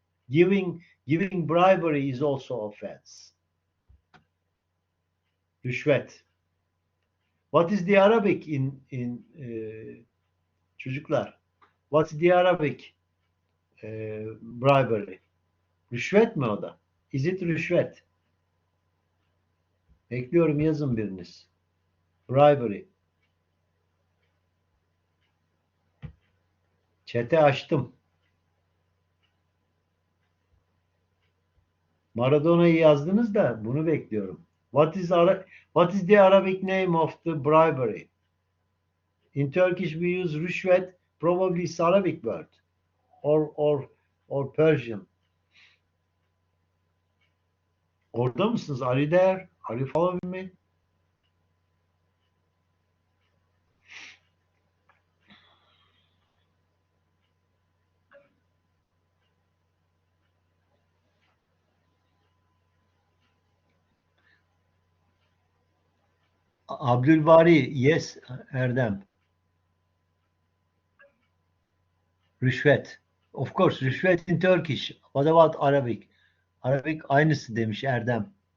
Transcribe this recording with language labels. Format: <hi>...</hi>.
<en>Giving bribery is also offense. Rüşvet. What is the Arabic in çocuklar? What's the Arabic bribery?</en> <tr>Rüşvet mi o da?</tr> <en>Is it</en> <tr>rüşvet? Bekliyorum, yazın biriniz. Bribery. Chat'e açtım. Maradona'yı yazdınız da bunu bekliyorum.</tr> <en>What is the Arabic name of the bribery? In Turkish we use rüşvet. Probably it's Arabic word or Persian.</en> <tr>Orada mısınız?</tr> <en>Are you there? Are you following me? Abdülbari, yes, Erdem.</en> <tr>Rüşvet.</tr> <en>Of course, rüşvet in Turkish. What about Arabic?</en> <tr>Arabic aynısı demiş Erdem.</tr>